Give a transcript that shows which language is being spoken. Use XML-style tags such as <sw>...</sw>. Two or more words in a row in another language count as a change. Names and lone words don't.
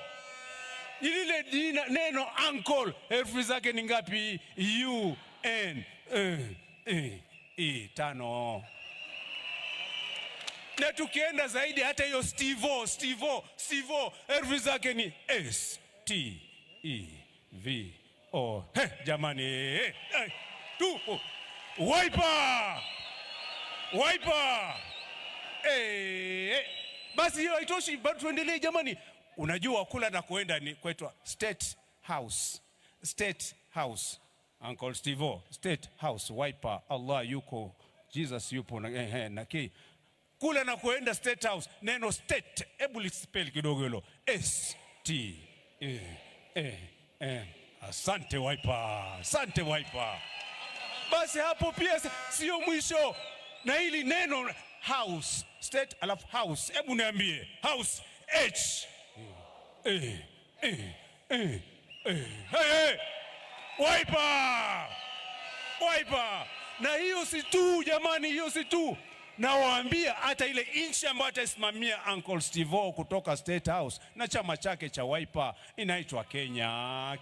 <sw>Ile neno uncle herufi zake ni ngapi? U-N-E tano. Na tukienda zaidi hata hiyo Steve herufi zake ni S-T-E-V-E K-E-V-O. Jamani, tupo Wiper! Wiper! Basi hiyo haitoshi, bado tuendelee jamani. Unajua kula na kuenda ni kwetu State House. State House. Uncle Steve, State House, Wiper, Allah yuko, Jesus yupo na kula na kuenda State House. Neno state, hebu lispell kidogo hilo. S-T-E-A-N. Asante Wiper. Asante Wiper. Basi hapo pia sio mwisho. Na hili neno house, state alafu house. Hebu niambie. House, H. Wiper! Wiper! Na hiyo si tu jamani, hiyo si tu. Na waambia hata ile inchi ambayo atasimamia Uncle Steve kutoka State House na chama chake cha Wiper inaitwa Kenya.</sw>